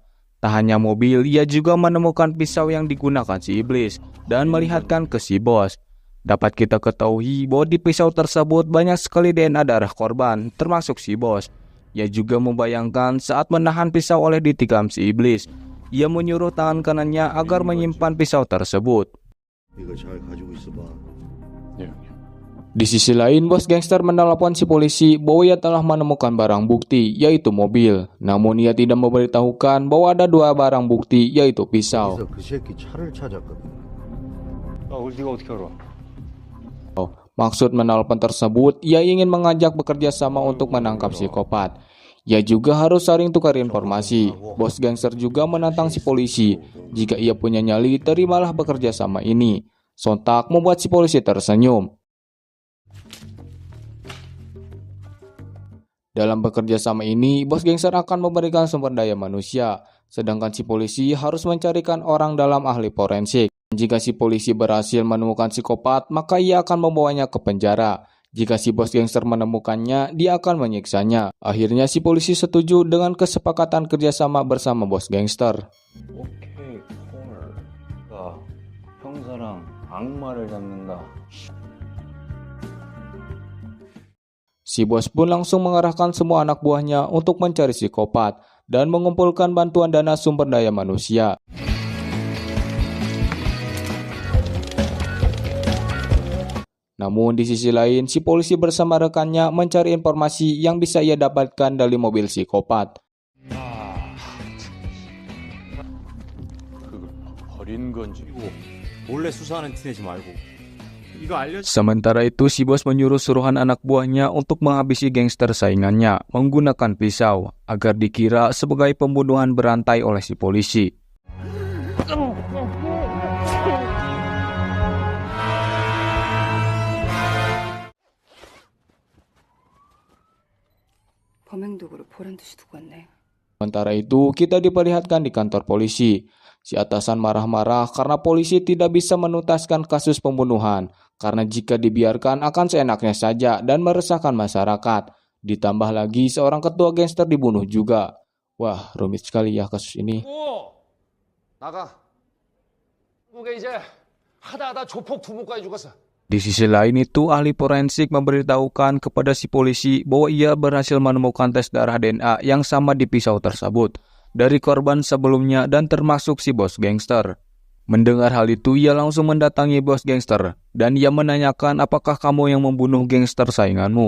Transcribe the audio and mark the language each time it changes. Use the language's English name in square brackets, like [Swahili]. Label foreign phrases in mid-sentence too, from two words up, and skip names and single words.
[Indonesian] Tak hanya mobil, ia juga menemukan pisau yang digunakan si iblis dan melihatkan ke si bos. Dapat kita ketahui bahwa di pisau tersebut banyak sekali DNA darah korban, termasuk si bos. Ia juga membayangkan saat menahan pisau oleh ditikam si iblis. Ia menyuruh tangan kanannya agar menyimpan pisau tersebut. [Korean] 이거 잘 가지고 있어봐. [Indonesian] Di sisi lain, bos gangster menelepon si polisi bahwa ia telah menemukan barang bukti, yaitu mobil. Namun ia tidak memberitahukan bahwa ada dua barang bukti, yaitu pisau. [Korean] 그래서 그 새끼 차를 찾았거든. 네가 어떻게 알아? [Indonesian] Maksud menelpon tersebut, ia ingin mengajak bekerja sama untuk menangkap psikopat. Ia juga harus saling tukar informasi. Bos gangster juga menantang si polisi. Jika ia punya nyali, terimalah bekerja sama ini. Sontak membuat si polisi tersenyum. Dalam bekerja sama ini, bos gangster akan memberikan sumber daya manusia. Sedangkan si polisi harus mencarikan orang dalam ahli forensik. Jika si polisi berhasil menemukan psikopat, maka ia akan membawanya ke penjara. Jika si bos gangster menemukannya, dia akan menyiksanya. Akhirnya si polisi setuju dengan kesepakatan kerjasama bersama bos gangster. [English] okay call. [Korean] 형사랑 악마를 잡는다. [Indonesian] Si bos pun langsung mengerahkan semua anak buahnya untuk mencari psikopat dan mengumpulkan bantuan dana sumber daya manusia. Namun di sisi lain, si polisi bersama rekannya mencari informasi yang bisa ia dapatkan dari mobil psikopat. [Korean] 그걸 버린 건지. 몰래 수사하는 티 내지 말고. 이거 알려. [Indonesian] Sementara itu, si bos menyuruh suruhan anak buahnya untuk menghabisi gangster saingannya menggunakan pisau agar dikira sebagai pembunuhan berantai oleh si polisi. [Korean] 범행도구를 보란 듯이 두고 왔네. [Indonesian] Sementara itu, kita diperlihatkan di kantor polisi. Si atasan marah-marah karena polisi tidak bisa menuntaskan kasus pembunuhan, karena jika dibiarkan akan seenaknya saja dan meresahkan masyarakat. Ditambah lagi seorang ketua gangster dibunuh juga. Wah, rumit sekali ya kasus ini. [Korean] 나가. 누가 이제 하다 조폭 두목까지 죽었어. [Indonesian] Di sisi lain itu, ahli forensik memberitahukan kepada si polisi bahwa ia berhasil menemukan tes darah DNA yang sama di pisau tersebut dari korban sebelumnya dan termasuk si bos gangster. Mendengar hal itu, ia langsung mendatangi bos gangster dan ia menanyakan apakah kamu yang membunuh gangster sainganmu.